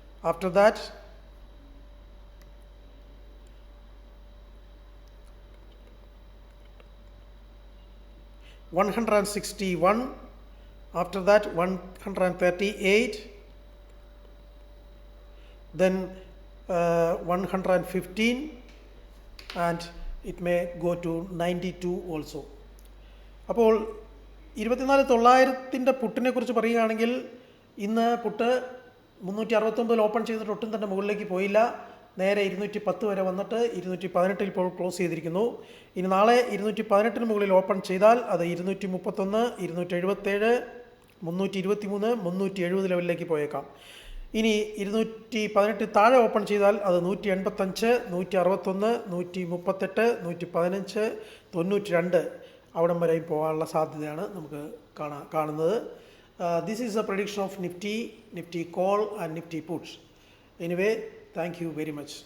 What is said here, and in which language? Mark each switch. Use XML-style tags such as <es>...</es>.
<en>After that 161, after that 138, then 115, and it may go to 92 also.</en> <ml>അപ്പോൾ 24,900 പുട്ടിനെ കുറിച്ച് പറയുകയാണെങ്കിൽ ഇന്ന് പുട്ട് 369 ഓപ്പൺ ചെയ്തിട്ട് ഒട്ടും തന്നെ മുകളിലേക്ക് പോയില്ല. നേരെ 210 വരെ വന്നിട്ട് 218 ഇപ്പോൾ ക്ലോസ് ചെയ്തിരിക്കുന്നു. ഇനി നാളെ 218 മുകളിൽ ഓപ്പൺ ചെയ്താൽ അത് 231, 277, 323, 370 ലെവലിലേക്ക് പോയേക്കാം. ഇനി 218 താഴെ ഓപ്പൺ ചെയ്താൽ അത് 185, 161, 138, 115, 92 അവിടം വരെയും പോകാനുള്ള സാധ്യതയാണ് നമുക്ക് കാണുന്നത്.</ml> <en>This is a prediction of Nifty call and Nifty puts. Anyway, thank you very much.</en>